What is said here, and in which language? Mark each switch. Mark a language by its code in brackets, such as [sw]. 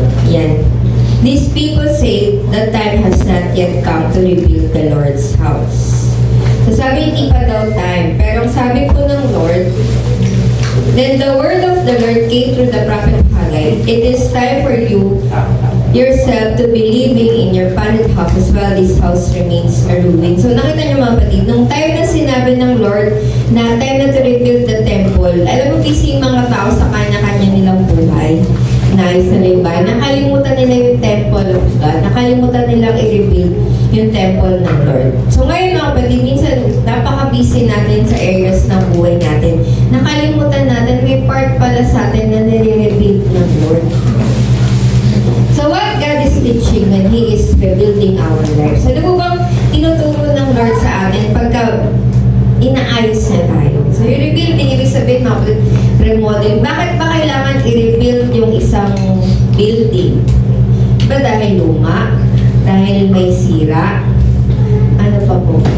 [en] Yan. These people say the time has not yet come to rebuild the Lord's house. [tl] So sabi, hindi pa daw [en] time. [tl] Pero sabi po ng [en] Lord, then the word of the Lord came through the prophet Haggai. It is time for you yourself to be living in your padded house while this house remains a ruin. [tl] So nakita niyo mga kapatid, nung time na sinabi ng Lord na time na [en] to rebuild the temple, [tl] alam mo busy yung mga tao sa kanya-kanya nilang buhay. Nais na yung bahay. Nakalimutan nila yung [en] temple of God. [tl] Nakalimutan nilang i-rebuild yung temple ng Lord. So ngayon mga kapatid, minsan napaka-busy natin sa areas ng buhay natin. Nakalimutan natin, may part pala sa atin na nire-rebuild ng Lord. [en] So what God is teaching when He is rebuilding our lives? [tl] Ano po bang tinuturo ng Lord sa atin pagka inaayos na tayo? So yung rebuilding, ibig sabihin mga remodel. Bakit ba kailangan i-rebuild yung isang building? Diba dahil luma? Dahil may sira? Ano pa po?